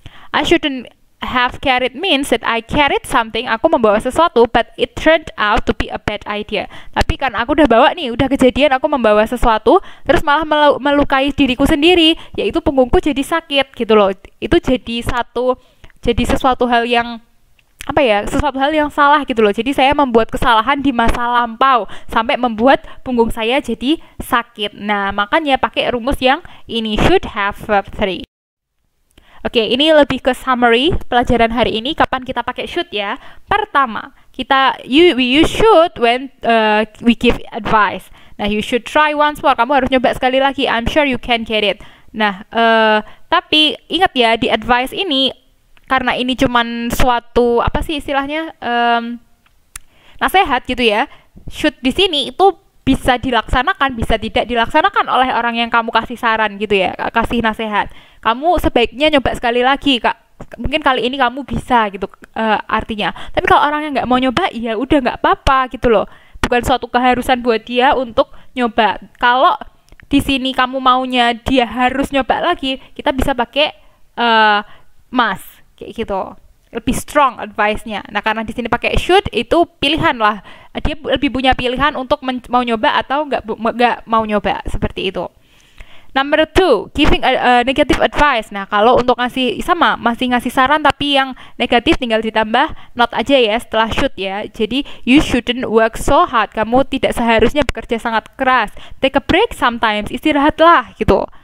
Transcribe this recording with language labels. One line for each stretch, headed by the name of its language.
English: I shouldn't have carried means that I carried something,
Indonesian: aku membawa sesuatu,
English: but it turned out to be a bad idea.
Indonesian: Tapi kan aku udah bawa nih, udah kejadian aku membawa sesuatu, terus malah melukai diriku sendiri, yaitu punggungku jadi sakit gitu loh. Itu jadi sesuatu hal yang sesuatu hal yang salah gitu loh. Jadi saya membuat kesalahan di masa lampau sampai membuat punggung saya jadi sakit. Nah, makanya pakai rumus yang ini,
English: should have verb 3.
Indonesian: Oke, ini lebih ke summary pelajaran hari ini. Kapan kita pakai should ya? Pertama,
English: we use should when we give advice. Nah, you should try once more.
Indonesian: Kamu harus nyoba sekali lagi.
English: I'm sure you can get it.
Indonesian: Nah, tapi ingat ya, di advice ini, karena ini cuman suatu istilahnya nasihat gitu ya. Should di sini itu bisa dilaksanakan, bisa tidak dilaksanakan oleh orang yang kamu kasih saran gitu ya, kasih nasihat. Kamu sebaiknya nyoba sekali lagi, Kak. Mungkin kali ini kamu bisa gitu artinya. Tapi kalau orang yang nggak mau nyoba, ya udah nggak apa-apa gitu loh. Bukan suatu keharusan buat dia untuk nyoba. Kalau di sini kamu maunya dia harus nyoba lagi, kita bisa pakai must. Kayak gitu, lebih strong advice-nya. Nah, karena di sini pakai should, itu pilihan lah. Dia lebih punya pilihan untuk mau nyoba atau nggak mau nyoba, seperti itu.
English: Number 2, giving a negative advice.
Indonesian: Nah, kalau untuk masih ngasih saran tapi yang negatif, tinggal ditambah not aja ya setelah should ya. Jadi
English: you shouldn't work so hard.
Indonesian: Kamu tidak seharusnya bekerja sangat keras.
English: Take a break sometimes,
Indonesian: istirahatlah gitu.